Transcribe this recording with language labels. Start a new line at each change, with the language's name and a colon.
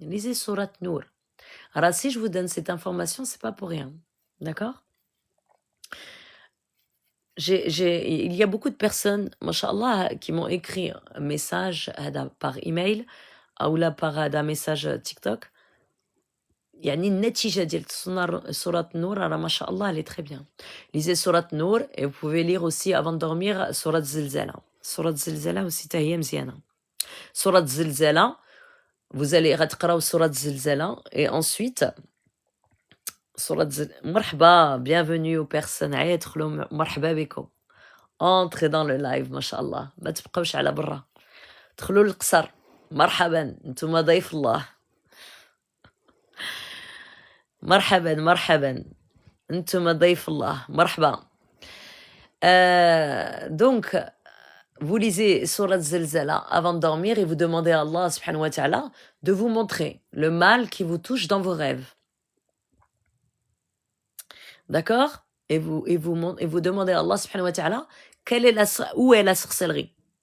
French: Lisez Sourate Nour. Alors, si je vous donne cette information, c'est pas pour rien. D'accord? Il y a beaucoup de personnes, mashallah, qui m'ont écrit un message par email ou là par un message TikTok.
Arabic: يعني النتيجة ديال سورة نور راه ما شاء الله
French: elle est très bien. Lisez سورة نور et vous pouvez lire aussi avant de dormir سورة زلزلة.
Arabic: سورة زلزلة
French: aussi
Arabic: حتى هي مزيانة. سورة زلزلة
French: vous allez
Arabic: غتقراو سورة زلزلة
French: et ensuite
Arabic: سورة مرحبا
French: bienvenue aux personnes
Arabic: يدخلوا مرحبا بكم.
French: entrez dans le live
Arabic: ما شاء الله ما تبقاوش على برا دخلوا للقصر مرحبا نتوما ضيف الله مرحبا مرحبا انتم ضيف الله مرحبا.
French: Donc vous lisez Surat Zilzala avant de dormir et vous demandez à Allah subhanahu wa ta'ala de vous montrer le mal qui vous touche dans vos rêves. D'accord? Et vous demandez à Allah subhanahu wa ta'ala où est la sorcellerie.